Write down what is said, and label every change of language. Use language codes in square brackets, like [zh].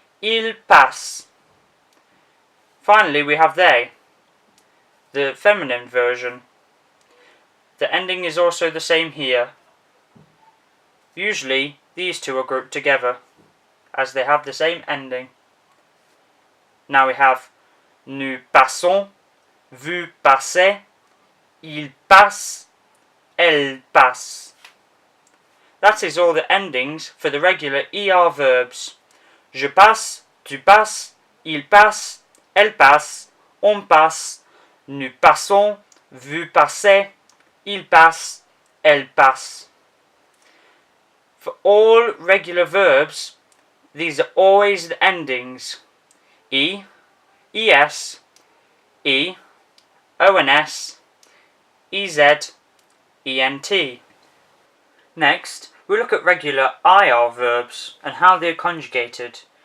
[fr] Il passe. [en] Finally we have they, the feminine version. The ending is also the same here. Usually these two are grouped together as they have the same ending. Now we have [fr] nous passons, vous passez, il passe, elle passe. [en] That is all the endings for the regular ER verbs. [fr] Je passe, tu passes, il passe, elle passe, on passe, nous passons, vous passez, il passe, elle passe. [en] For all regular verbs, these are always the endings. E, ES, E, ONS, EZ, ENT. Next, we look at regular IR verbs and how they are conjugated.